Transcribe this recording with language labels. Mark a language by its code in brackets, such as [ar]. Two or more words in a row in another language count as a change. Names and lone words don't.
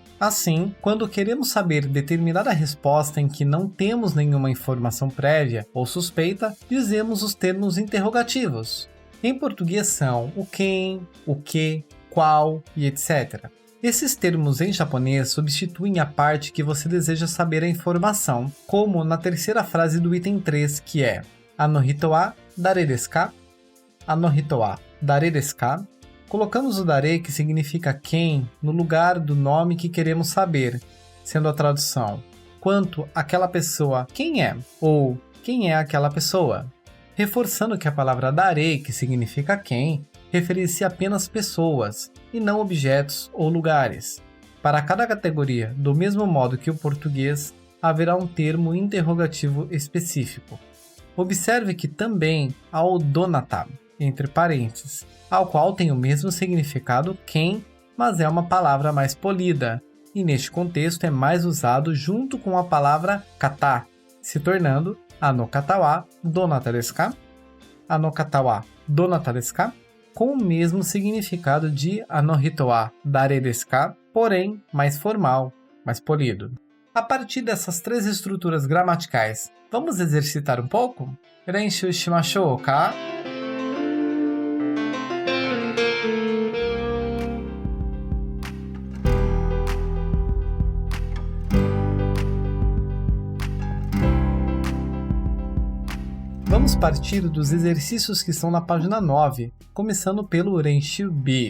[pt] Assim, quando queremos saber determinada resposta em que não temos nenhuma informação prévia ou suspeita, dizemos os termos interrogativos. Em português são o quem, o que, qual e etc. Esses termos em japonês substituem a parte que você deseja saber a informação, como na terceira frase do item 3, que é [ja] あの人は誰ですか? あの人は誰ですか? [pt] Colocamos o dare, que significa quem, no lugar do nome que queremos saber, sendo a tradução quanto aquela pessoa quem é, ou quem é aquela pessoa. Reforçando que a palavra dare, que significa quem, refere-se a apenas pessoas, e não objetos ou lugares. Para cada categoria, do mesmo modo que o português, haverá um termo interrogativo específico. Observe que também há o donata, entre parênteses, ao qual tem o mesmo significado quem, mas é uma palavra mais polida, e neste contexto é mais usado junto com a palavra kata, se tornando [ja] あの方はどなたですか? あの方はどなたですか? [pt] Com o mesmo significado de [ja] あの人は誰ですか, [pt] porém mais formal, mais polido. A partir dessas três estruturas gramaticais, vamos exercitar um pouco? [ja] 練習しましょうか? [pt] Vamos partir dos exercícios que estão na página 9, começando pelo Renshu B.